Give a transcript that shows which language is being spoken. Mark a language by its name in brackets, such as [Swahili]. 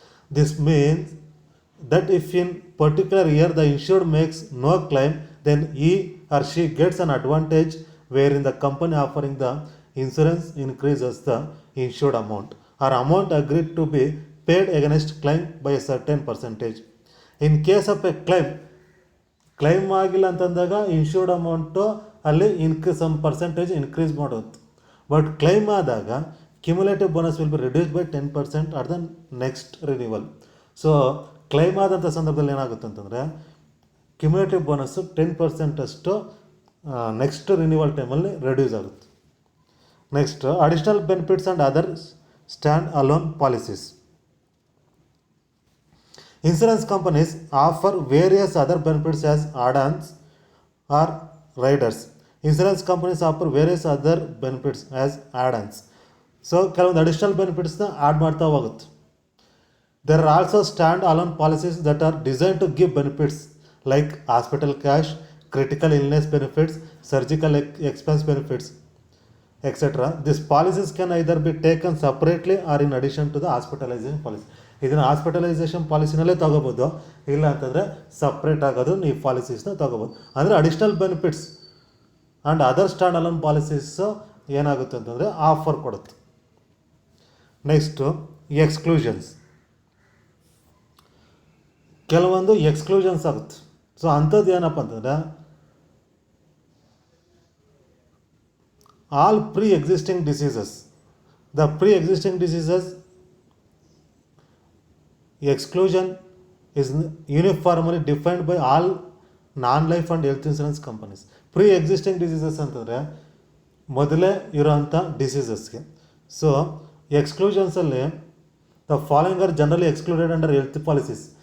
[English] This means that if in particular year the insured makes no claim, then he or she gets an advantage wherein the company offering the insurance increases the insured amount or amount agreed to be paid against claim by a certain percentage. In case of a [Kannada] claim ಆಗಿಲ್ಲ ಅಂತಂದಾಗ insured amount ಅಲ್ಲಿ some percentage increase ಮಾಡೋದು. [English] but [Kannada] claim ಆದಾಗ [English] Cumulative bonus will be reduced by 10% at the next renewal. [Kannada] So claim ಆದಂಥ ಸಂದರ್ಭದಲ್ಲಿ ಏನಾಗುತ್ತೆ ಅಂತಂದರೆ cumulative bonus 10% ಅಷ್ಟು ನೆಕ್ಸ್ಟ್ ರಿನಿವಲ್ ಟೈಮಲ್ಲಿ ರಿಡ್ಯೂಸ್ ಆಗುತ್ತೆ. [English] Next additional benefits and other stand alone policies. Insurance companies offer various other benefits as add-ons or riders. Insurance companies offer various other benefits as add-ons. [Kannada] So ಕೆಲವೊಂದು additional ಬೆನಿಫಿಟ್ಸ್ನ add ಮಾಡ್ತಾ ಹೋಗುತ್ತೆ. [English] There are also stand alone policies that are design to give benefits like hospital cash, critical illness benefits, surgical expense benefits etcetera. This policies can either be taken separately or in addition to the hospitalisation policy. [Kannada] ಇದನ್ನು hospitalisation ಪಾಲಿಸಿನಲ್ಲೇ ತೊಗೋಬೋದು, ಇಲ್ಲ ಅಂತಂದರೆ separate ಆಗೋದು ಈ ಪಾಲಿಸೀಸ್ನ ತೊಗೋಬೋದು. ಅಂದರೆ additional benefits and other stand alone policies ಏನಾಗುತ್ತೆ ಅಂತಂದರೆ ಆಫರ್ ಕೊಡುತ್ತೆ. [English] Next exclusions. [Kannada] ಕೆಲವೊಂದು ಎಕ್ಸ್ಕ್ಲೂಷನ್ಸ್ ಆಗುತ್ತೆ. ಸೊ ಅಂಥದ್ದು ಏನಪ್ಪ ಅಂತಂದರೆ all pre existing diseases. [English] The pre existing diseases exclusion is uniformly defined by all non-life and health insurance companies. [Kannada] Pre existing diseases ಅಂತಂದರೆ ಮೊದಲೇ ಇರೋವಂಥ ಡಿಸೀಸಸ್ಗೆ. [English] So ಎಕ್ಸ್ಕ್ಲೂಷನ್ಸಲ್ಲಿ the following are generally excluded under health policies.